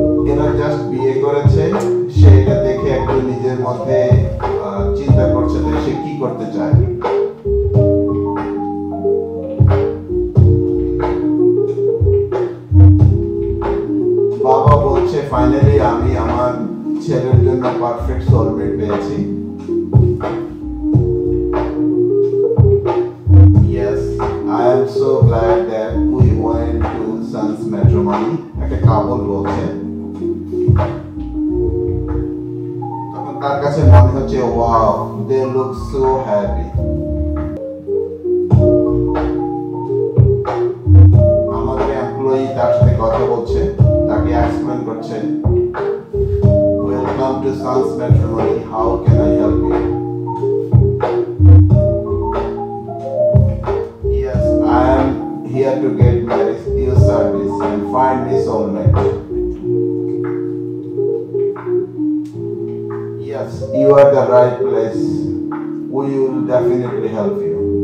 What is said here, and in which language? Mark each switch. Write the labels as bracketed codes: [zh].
[bn] এরা জাস্ট বিয়ে করেছে, সে এটা দেখে একটু নিজের মধ্যে চিন্তা করছে যে সে কি করতে চায়। বাবা বলছে ফাইনালি আমি আমার ছেলের জন্য পারফেক্ট সোলমেট পেয়েছি। [en] Yes, I am so glad that we went to Sons Matrimony. [bn] একটা কাপল বলছে, তখন তার কাছে মনে হচ্ছে [en] wow, they look so happy. [bn] আমাদের এমপ্লয়ি তার সাথে কথা বলছে, তাকে এক্সপ্লেইন করছে, [en] welcome to Sons Matrimony, how can I help you? Yes, I am here to get married, your service and find me soulmate. Yes, you are the right place, we will definitely help you.